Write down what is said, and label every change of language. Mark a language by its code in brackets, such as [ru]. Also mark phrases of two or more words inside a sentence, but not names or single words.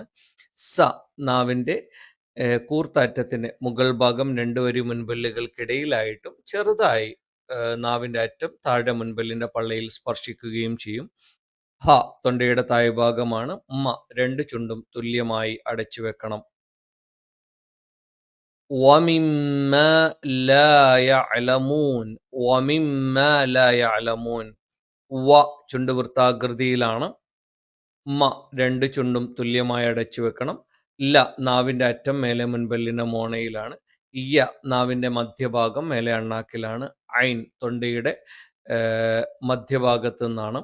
[ml] നാവിന്റെ കൂർത്തറ്റത്തിന് മുകൾ ഭാഗം രണ്ട് വരി മുൻപല്ലുകൾക്കിടയിലായിട്ടും ചെറുതായി നാവിന്റെ അറ്റം താഴെ മുൻപല്ലിന്റെ പള്ളയിൽ സ്പർശിക്കുകയും ചെയ്യും. തൊണ്ടയുടെ താഴ്ഭാഗമാണ്. രണ്ട് ചുണ്ടും തുല്യമായി അടച്ചു വെക്കണം. [ar] وَمِمَّا لَا يَعْلَمُونَ وَمِمَّا لَا يَعْلَمُونَ [ml] ചുണ്ട് വൃത്താകൃതിയിലാണ്. രണ്ട് ചുണ്ടും തുല്യമായി അടച്ചു വെക്കണം. നാവിന്റെ അറ്റം മേലെ മുൻപല്ലിന്റെ മോണയിലാണ്. നാവിന്റെ മധ്യഭാഗം മേലെ അണ്ണാക്കിലാണ്. ഐൻ തൊണ്ടയുടെ മധ്യഭാഗത്ത് നിന്നാണ്.